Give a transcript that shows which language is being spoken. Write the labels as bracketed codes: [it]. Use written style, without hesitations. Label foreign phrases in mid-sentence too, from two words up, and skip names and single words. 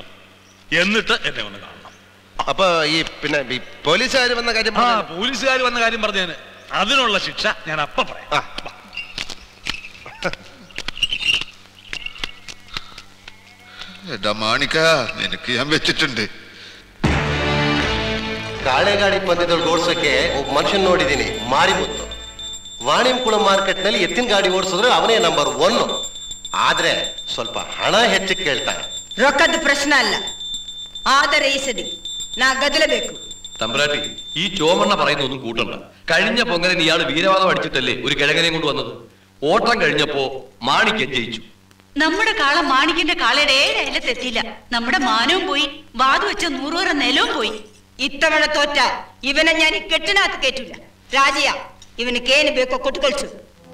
[ml] എന്നിട്ട് എന്നെ ഒന്ന് കാണണം. അപ്പൊ ഈ പിന്നെ പോലീസുകാർ വന്ന കാര്യം പോലീസുകാർ വന്ന കാര്യം പറഞ്ഞതിന് അതിനുള്ള ശിക്ഷ ഞാൻ അപ്പ പറയാം. എടാ മാണിക്ക, നിനക്ക് ഞാൻ വെച്ചിട്ടുണ്ട്. [kn] ಕಾಳೆಗಾಡಿ ಪಂದ್ಯದಲ್ಲಿ ಓಡಿಸೋಕೆ ಒಬ್ಬ ಮನುಷ್ಯನ್ ನೋಡಿದ್ದೀನಿ, ಮಾರಿಮುತ್ತು. ವಾಣಿಂಕುಳ ಮಾರ್ಕೆಟ್ ನಲ್ಲಿ ಎತ್ತಿನ ಗಾಡಿ ಓಡಿಸಿದ್ರೆ ಅವನೇ ನಂಬರ್ 1. ಆದ್ರೆ ಸ್ವಲ್ಪ ಹಣ ಹೆಚ್ಚು ಕೇಳ್ತಾನೆ. ರೊಕ್ಕದ ಪ್ರಶ್ನೆ ಅಲ್ಲ, ಆದರೆ ಈ ಸದಿ ನಾ ಗದಲಬೇಕು. [ml] തമ്പ്രാട്ടി, ഈ ചോമണ്ണ പറയുന്നൊന്നും കൂട്ടണ്ട. കഴിഞ്ഞ പൊങ്കലിന് ഇയാൾ വീരവാദം അടിച്ചിട്ടല്ലേ ഒരു കിഴങ്ങനെയും കൊണ്ട് വന്നത്. ഓട്ടം കഴിഞ്ഞപ്പോ മാണിക്യൻ ജയിച്ചു. നമ്മുടെ കാള മാണിക്കന്റെ കാളയുടെ 7 അയലത്തെത്തിയില്ല. നമ്മുടെ മാനവും പോയി, വാതു വെച്ച 100 നിലവും പോയി. ഇത്തവണ തോറ്റ ഇവനെ ഞാൻ ഈ കെട്ടിനകത്ത് കേട്ടില്ല. [kn] രാജയ, ഇവനക്ക് ಏನು ಬೇಕೋ ಕೊಟ್ಟುಕೊಳ್ಸು.